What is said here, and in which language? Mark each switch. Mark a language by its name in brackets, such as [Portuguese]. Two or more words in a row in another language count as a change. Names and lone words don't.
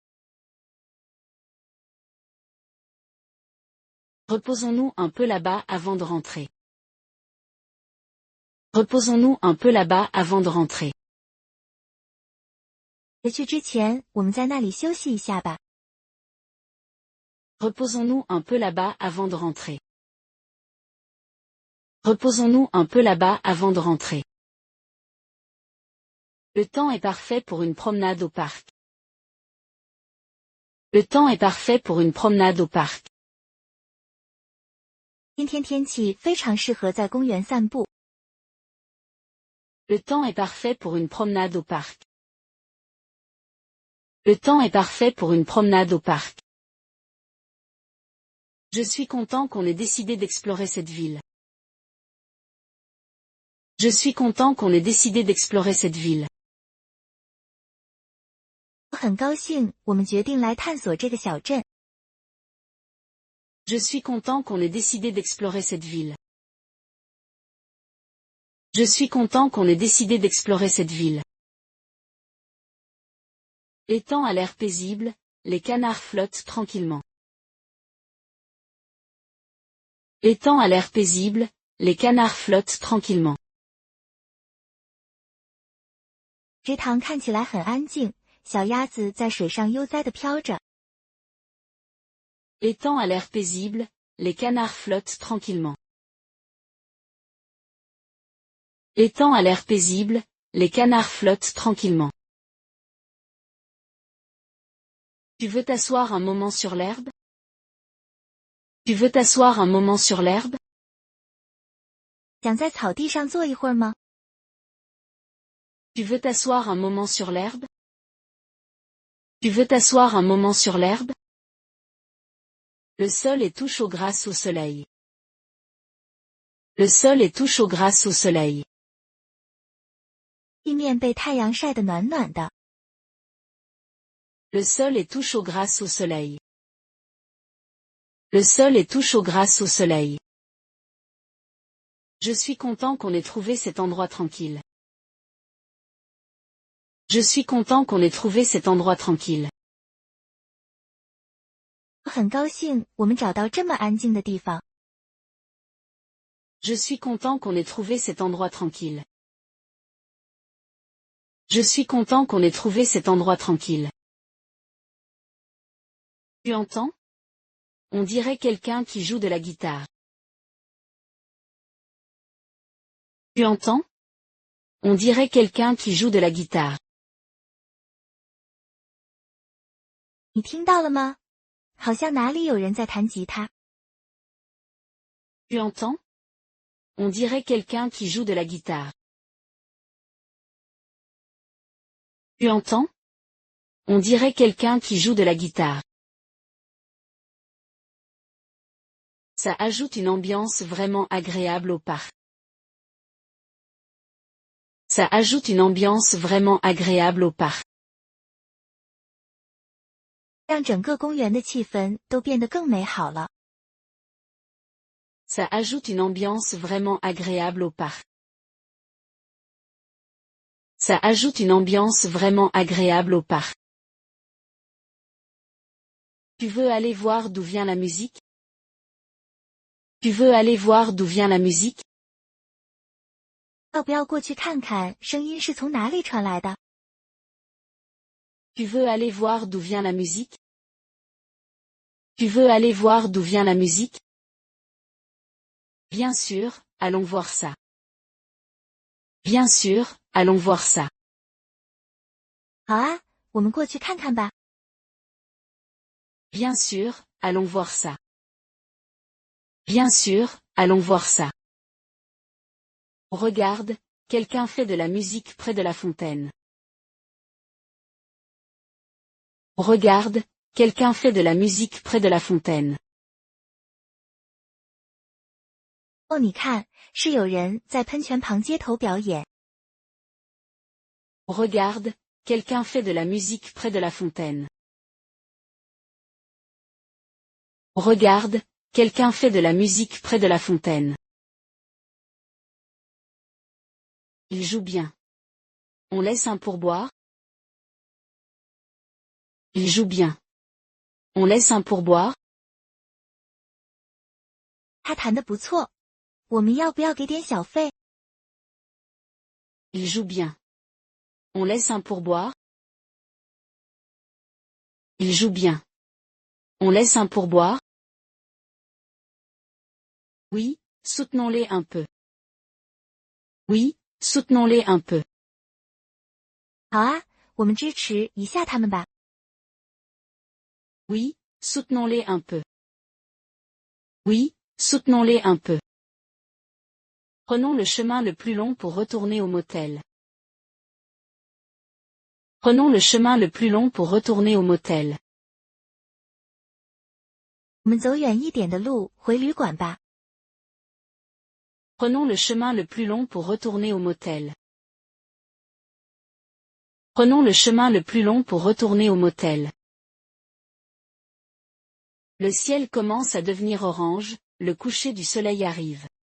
[French] Reposons-nous un peu là-bas avant de rentrer. Reposons-nous un peu là-bas avant de rentrer. [Chinese] 回去之前，我们在那里休息一下吧。 [French] Reposons-nous un peu là-bas avant de rentrer. Reposons-nous un peu là-bas avant de rentrer. Le temps est parfait pour une promenade au parc. Le temps est parfait pour une promenade au parc. [Chinese] 今天天气非常适合在公园散步。 [French] Le temps est parfait pour une promenade au parc. Le temps est parfait pour une promenade au parc. Je suis content qu'on ait décidé d'explorer cette ville. Je suis content qu'on ait décidé d'explorer cette ville. [Chinese] 我很高兴，我们决定来探索这个小镇。 [French] Je suis content qu'on ait décidé d'explorer cette ville. Je suis content qu'on ait décidé d'explorer cette ville. L'étang a l'air paisible, les canards flottent tranquillement. L'étang a l'air paisible, les canards flottent tranquillement. [Chinese] 池塘看起来很安静，小鸭子在水上悠哉地飘着。 [French] L'étang a l'air paisible, les canards flottent tranquillement. L'étang a l'air paisible, les canards flottent tranquillement. Tu veux t'asseoir un moment sur l'herbe? Tu veux t'asseoir un moment sur l'herbe? [Chinese] 想在草地上坐一会儿吗？ [French] Tu veux t'asseoir un moment sur l'herbe? Tu veux t'asseoir un moment sur l'herbe? Le sol est tout chaud grâce au soleil. Le sol est tout chaud grâce au soleil. [Chinese] 地面被太阳晒得暖暖的。 [French] Le sol est tout chaud grâce au soleil. Le sol est tout chaud grâce au soleil. Je suis content qu'on ait trouvé cet endroit tranquille. Je suis content qu'on ait trouvé cet endroit tranquille. [Chinese] 我很高兴，我们找到这么安静的地方。 [French] Je suis content qu'on ait trouvé cet endroit tranquille. Je suis content qu'on ait trouvé cet endroit tranquille. Tu entends? On dirait quelqu'un qui joue de la guitare. Tu entends? On dirait quelqu'un qui joue de la guitare. [Chinese] 你听到了吗？好像哪里有人在弹吉他。 [French] Tu entends? On dirait quelqu'un qui joue de la guitare. Tu entends? On dirait quelqu'un qui joue de la guitare. Ça ajoute une ambiance vraiment agréable au parc. Ça ajoute une ambiance vraiment agréable au parc. [Chinese] 让整个公园的气氛都变得更美好了。 [French] Ça ajoute une ambiance vraiment agréable au parc. Ça ajoute une ambiance vraiment agréable au parc. Tu veux aller voir d'où vient la musique? Tu veux aller voir d'où vient la musique? [Chinese] 要不要过去看看声音是从哪里传来的？ [French] Tu veux aller voir d'où vient la musique? Tu veux aller voir d'où vient la musique? Bien sûr, allons voir ça. Bien sûr, allons voir ça. [Chinese] 好啊，我们过去看看吧。 [French] Bien sûr, allons voir ça. Bien sûr, allons voir ça. Regarde, quelqu'un fait de la musique près de la fontaine. Regarde, quelqu'un fait de la musique près de la fontaine. [Chinese] 哦，你看，是有人在喷泉旁街头表演。 [French] Regarde, quelqu'un fait de la musique près de la fontaine. Regarde, quelqu'un fait de la musique près de la fontaine. Il joue bien. On laisse un pourboire? Il joue bien. On laisse un pourboire? [Chinese] 他弹得不错，我们要不要给点小费？ [French] Il joue bien. On laisse un pourboire? Il joue bien. On laisse un pourboire? Oui, soutenons-les un peu. Oui, soutenons-les un peu. [Chinese] 好啊，我们支持一下他们吧。 [French] Oui, soutenons-les un peu. Oui, soutenons-les un peu. Prenons le chemin le plus long pour retourner au motel. Prenons le chemin le plus long pour retourner au motel. [Chinese] 我们走远一点的路回旅馆吧。 [French] Prenons le chemin le plus long pour retourner au motel. Prenons le chemin le plus long pour retourner au motel. Le ciel commence à devenir orange, le coucher du soleil arrive.